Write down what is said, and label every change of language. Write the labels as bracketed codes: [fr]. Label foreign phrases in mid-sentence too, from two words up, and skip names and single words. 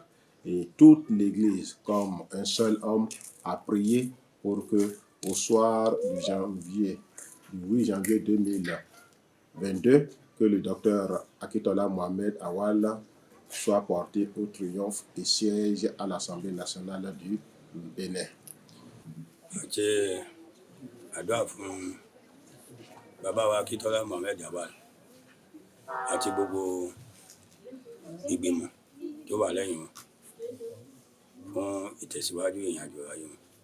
[fr] Et toute l'Église, comme un seul homme, a prié pour que, au soir du 8 janvier 2022, que le docteur Akintola Mohamed Awal soit porté au triomphe et siège à l'Assemblée nationale du Bénin. [yo] Àdúrà fún bàbá wa Akintola Mohamed Awal àti gbogbo ìgbìmọ̀ tó wà lẹ́yìn wọn fún ìtẹ̀síwájú ìrìnàjò ayé wọn.